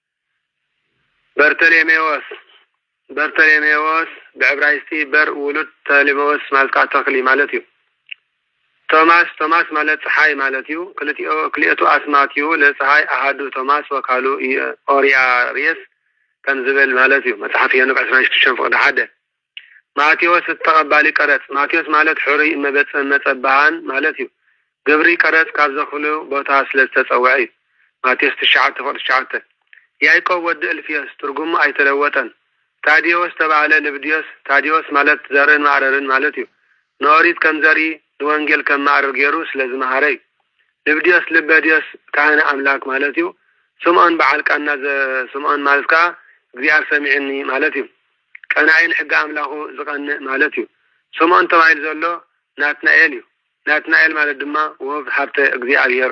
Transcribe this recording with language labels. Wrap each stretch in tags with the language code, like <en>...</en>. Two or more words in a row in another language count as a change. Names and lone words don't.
<ti>በርተሌሜዎስ ብዕብራይስቲ በር ውሉድ ተሌሜዎስ ማለት ተክሊ ማለት እዩ ቶማስ ማለት ፀሐይ ማለት እዩ ክልኤቱ አስማት እዩ ለፀሐይ አሃዱ ቶማስ ወካሉ ኦሪያሪስ ከም ዝብል ማለት እዩ መጽሐፍ ሄኖክ 16 ፍቅድ 1 ማቴዎስ ተቀባሊ ቀረጽ ማቴዎስ ማለት ሕሩይ መጸባሃን ማለት እዩ ግብሪ ቀረጽ ካብ ዘኽሉ ቦታ ስለተጸውዐ እዩ ማቴዎስ 9:9 ያዕቆብ ወዲ እልፍዮስ ትርጉሙ አይተለወጠን ታዲዮስ ተባለ ልብድዮስ ታዲዮስ ማለት ዘርን ማዕረርን ማለት እዩ ኖሪት ከም ዘሪ ንወንጌል ከም ማዕረር ገይሩ ስለዝመሃረይ ልብድዮስ ልበድዮስ ካህነ አምላክ ማለት እዩ ስምዖን በዓልቃና ስምዖን ማለት ከዓ እግዚአብሔር ሰሚዕኒ ማለት እዩ ቀናይን ሕጋ አምላኹ ዝቀንዕ ማለት እዩ ስምዖን ተባሂል ዘሎ ናትናኤል እዩ ናትናኤል ማለት ድማ ውህብ ሃብተ እግዚአብሔር</ti>